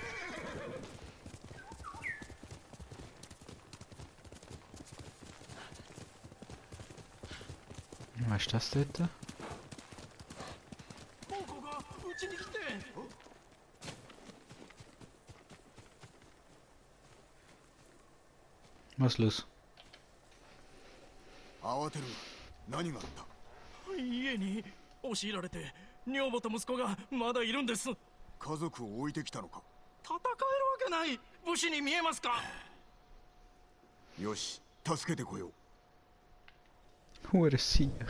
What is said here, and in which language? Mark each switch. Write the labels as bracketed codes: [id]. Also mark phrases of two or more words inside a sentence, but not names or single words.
[de] Was ist das dort? [ja] 猛虎がうちに来て。 [de] Was ist los? [ja] 慌てる。何があった。家に押し入られて女房と息子がまだいるんです。家族を置いてきたのか。戦えるわけない。武士に見えますか。よし、助けてこよう。 [gsw] Hure Siech.